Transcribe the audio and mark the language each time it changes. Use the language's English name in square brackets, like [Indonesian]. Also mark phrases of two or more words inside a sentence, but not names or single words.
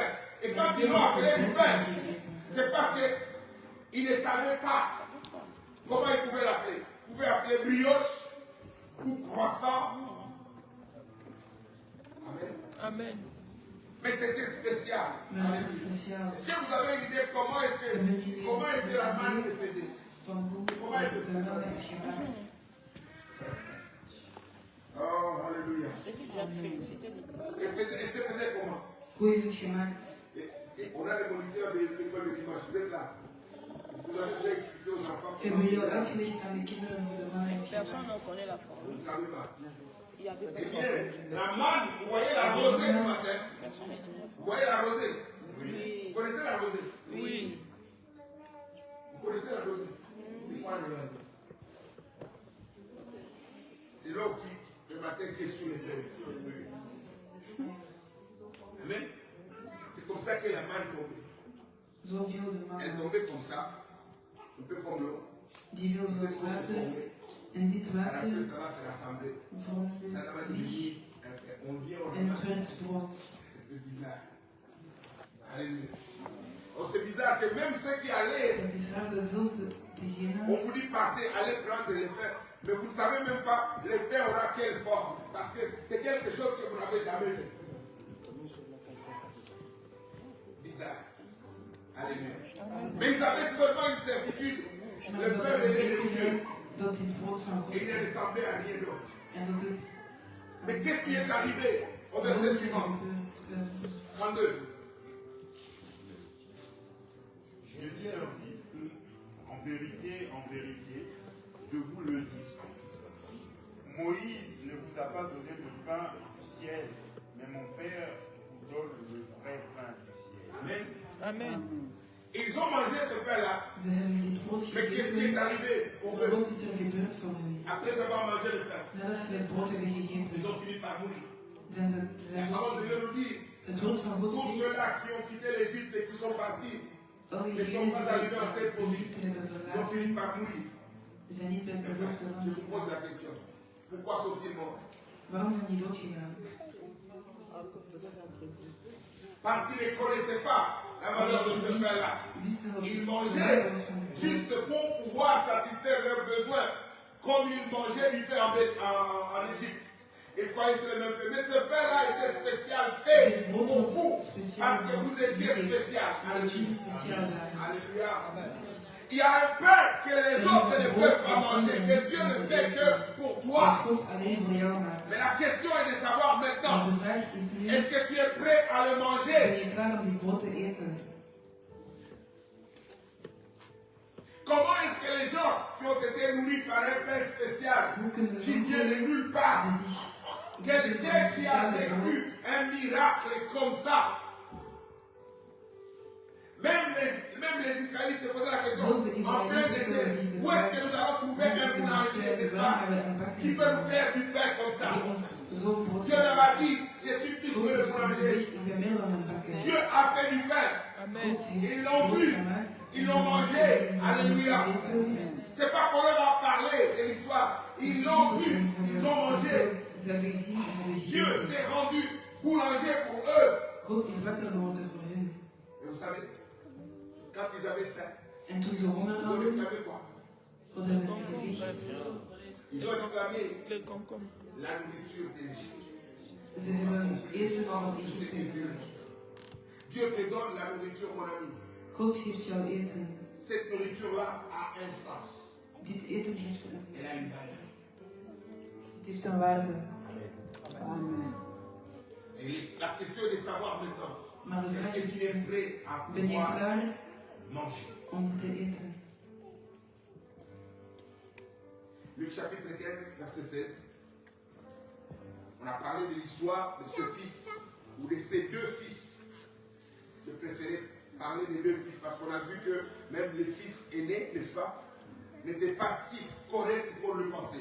[French] Et quand ils l'ont appelé du pain, c'est parce qu'ils ne savaient pas comment ils pouvaient l'appeler. Ils pouvaient appeler brioche ou croissant. Amen. Amen. Mais c'était spécial. [Dutch] waren speciaal. [French] Est-ce que vous avez une idée comment est-ce que la manne se faisait? [Dutch] Van hoe wordt de melk gemaakt? [French] Oh, alléluia. Elle se faisait comment? [Dutch] Hoe is het gemaakt? [French] Et on a les moniteurs de l'école de dimanche. Vous êtes là. Vous avez expliqué aux enfants [Dutch] Hebben jullie al uitgelegd aan de kinderen hoe de manna is [French] Personne [Dutch] gemaakt? [French] ne connaît la forme. Vous ne savez pas. Il y avait Eh bien, la manne, vous voyez la rosée du matin? personne. Vous voyez la rosée? Oui. Vous connaissez la rosée? Oui. Vous connaissez la rosée? C'est quoi le rosée? C'est l'eau qui, le matin, qui est sous les feuilles. Amen. C'est comme ça que la manne tombait. [Dutch] Zo viel de [French] Elle [Dutch] manna. [French] tombait comme ça, un peu comme l'eau. [Dutch] Die viel zoals water. En dit [French] Et [Dutch] water [French] après, ça va se rassembler. [Dutch] vormde [French] Ça va [Dutch] zich [French] devenir, on vient, on [Dutch] en het [French] ramasse. [Dutch] werd brood. [French] C'est bizarre. Alléluia. Oh, c'est bizarre que même ceux qui allaient, [Dutch] Het is raar dat zelfs [French] on [Dutch] degenen [French] vous dit partez, allez prendre les pains. Mais vous ne savez même pas les pains aura quelle forme. Parce que c'est quelque chose que vous n'avez jamais fait. Bizarre. Alléluia. Mais ils avaient seulement une certitude. [Dutch] maar [French] Le [Dutch] ze [French] pain [Dutch] hadden [French] venait de Dieu. [Dutch] zekerheid dat dit brood van God [French] Et il ne [Dutch] was. [French] ressemblait à rien d'autre. [Dutch] En dat het [French] Mais qu'est-ce qui est arrivé au [Dutch] wat [French] verset [Dutch] is er [French] suivant? [Dutch] gebeurd? 32. [French] Jésus leur dit, en vérité, je vous le dis. Moïse ne vous a pas donné le pain du ciel, mais mon Père vous donne le vrai pain du ciel. Amen. Amen. Ils ont mangé ce pain-là. [Dutch] Ze hebben dit brood [French] Mais qu'est-ce qui est [Dutch] gegeten. [French] arrivé pour [Dutch] Maar [French] eux? [Dutch] wat is er gebeurd voor hen? [French] Après avoir mangé le pain, [Dutch] Nadat ze het brood hebben gegeten, [French] ils ont fini par mourir. [Dutch] zijn ze [French] La parole de Dieu [Dutch] dood. [French] nous dit, [Dutch] Het woord van God [French] tous [Dutch] zegt, [French] ceux-là qui ont quitté l'Égypte et qui sont partis, [Dutch] al [French] ne [Dutch] diegenen [French] sont [Dutch] die [French] pas arrivés en tête pour [Dutch] Egypte hebben [French] ils ont [Dutch] verlaten, [French] fini par mourir. [Dutch] zijn niet bij het beloofde [French] Je [Dutch] land. [French] vous pose la question. Pourquoi sont-ils morts? [Dutch] Waarom zijn die dood gegaan? [French] Parce qu'ils ne connaissaient pas la valeur de ce pain-là. [Dutch] Wisten dat [French] Ils [Dutch] het de [French] mangeaient [Dutch] waarde was van het brood. [French] juste pour pouvoir satisfaire leurs besoins, comme ils mangeaient du pain en Égypte. Ils croyaient que c'est le même pain. Mais ce pain-là était spécial, fait pour vous, parce que vous étiez spécial. Alléluia. Alléluia. Il y a un pain que les autres ne peuvent pas manger, que Dieu ne fait que pour [Dutch] Wat [French] toi. [Dutch] God alleen voor jou maakt. [French] Mais la question est de savoir [Dutch] Want [French] maintenant, [Dutch] de vraag is nu, [French] est-ce que tu es prêt à le [Dutch] ben [French] manger? [Dutch] je klaar om dit brood te eten? [French] Comment est-ce que les gens qui ont été nourris par un pain spécial, [Dutch] Hoe kunnen de [French] qui vient de [Dutch] mensen [French] nulle part, [Dutch] die zich [French] quelqu'un qui a vécu un miracle comme ça, même les Israélites se posaient la question, en plein désert, où est-ce que nous allons trouver un boulanger, n'est-ce pas, qui peut nous faire du pain comme ça? [Dutch] die ons zo'n brood [French] Dieu leur a dit, je suis plus [Dutch] God [French] que le [Dutch] heeft [French] boulanger. [Dutch] gezegd, ik ben meer dan een bakker. [French] Dieu a fait du pain. Amen. [Dutch] God heeft [French] Ils l'ont [Dutch] brood [French] vu. [Dutch] gemaakt. [French] Ils l'ont mangé. Alléluia. Amen. C'est pas qu'on leur a parlé de l'histoire. Ils l'ont vu. Ils ont mangé. [Dutch] Ze hebben gezien en hebben [French] Dieu [Dutch] gegeten. [French] s'est rendu boulanger pour eux. [Dutch] God is wakker geworden voor hen. [French] Et vous savez, quand ils avaient faim, [Dutch] En toen ze honger [French] ils ont [Dutch] hadden, [French] réclamé quoi? [Dutch] wat hebben ze gezegd? [French] Ils ont réclamé Les concombres. la nourriture de l'Égypte. [Dutch] Ze hebben eten van Egypte nodig. [French] Dieu te donne la nourriture, mon ami. [Dutch] God geeft jou eten. [French] Cette nourriture-là a un sens. [Dutch] Dit eten heeft [French] Elle a une valeur. [Dutch] het heeft een waarde. [French] Amen. Et la question est de savoir maintenant, [Dutch] Maar de vraag [French] est-ce [Dutch] is, [French] que tu es prêt à [Dutch] ben je [French] pouvoir [Dutch] klaar [French] manger? [Dutch] om dit te eten? [French] Luc chapitre 15, verset 16. On a parlé de l'histoire de ce fils, ou de ces deux fils. Je préférais parler des deux fils, parce qu'on a vu que même les fils aînés, n'est-ce pas, n'étaient pas si corrects qu'on le pensait.